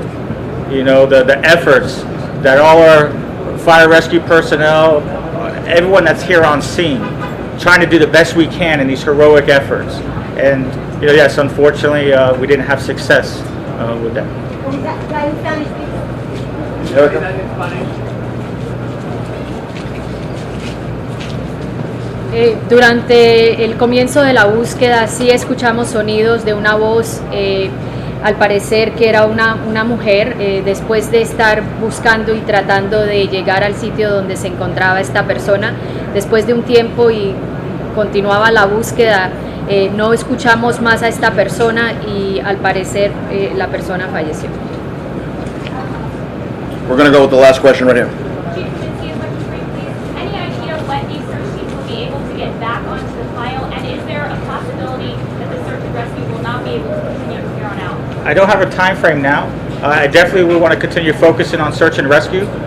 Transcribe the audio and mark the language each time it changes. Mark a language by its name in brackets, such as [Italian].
[English] The efforts that all our fire rescue personnel, everyone that's here on scene, trying to do the best we can in these heroic efforts. And yes, unfortunately, we didn't have success with that. [Spanish] Durante el comienzo de la búsqueda sí escuchamos sonidos de una voz, al parecer que era una mujer, después de estar buscando y tratando de llegar al sitio donde se encontraba esta persona. Después de un tiempo y continuaba la búsqueda, no escuchamos más a esta persona y al parecer la persona falleció. [English] We're going to go with the last question right here. Chief Kaminsky, if I could bring, please, any idea when these search teams will be able to get back onto the file? And is there a possibility that the search and rescue will not be able to continue from here on out? I don't have a time frame now. I definitely will want to continue focusing on search and rescue.